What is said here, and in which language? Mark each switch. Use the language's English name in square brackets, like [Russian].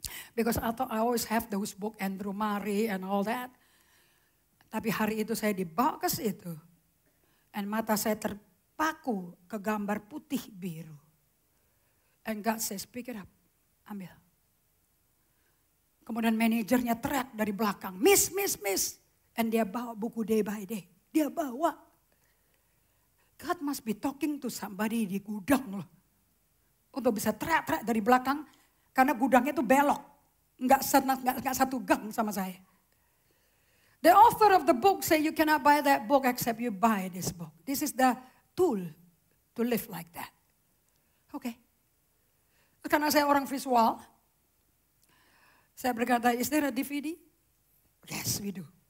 [English] Because I thought I always have those book Andrew Murray and all that. [Indonesian] Tapi hari itu saya dibawa ke situ. Dan mata saya terpaku ke gambar putih biru. [English] And God says, pick it up, [Indonesian] ambil. Kemudian manajernya teriak dari belakang, miss. And dia bawa buku day by day. Dia bawa. [English] God must be talking to somebody [Indonesian] di gudang loh. Untuk bisa teriak-teriak dari belakang, karena gudangnya itu belok. Enggak satu gang sama saya. [English] The author of the book say you cannot buy that book except you buy this book. This is the tool to live like that. Oke. [Indonesian] Karena saya orang visual, saya berkata, [English] is there a DVD? Yes, we do.